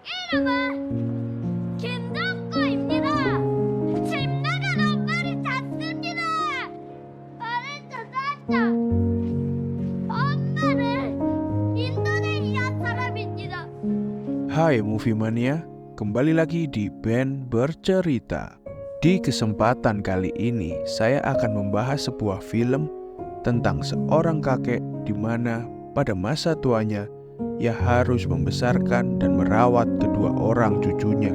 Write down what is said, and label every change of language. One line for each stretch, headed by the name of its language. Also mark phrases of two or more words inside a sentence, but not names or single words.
Korean: 여러분, 김덕구입니다. 집 나간 엄마를 찾습니다. 말을 찾았다. 엄마는 인도네시아 사람입니다.
Indonesian: Hai Movie Mania, kembali lagi di Ben Bercerita. Di kesempatan kali ini, saya akan membahas sebuah film tentang seorang kakek di mana pada masa tuanya ia harus membesarkan dan merawat kedua orang cucunya.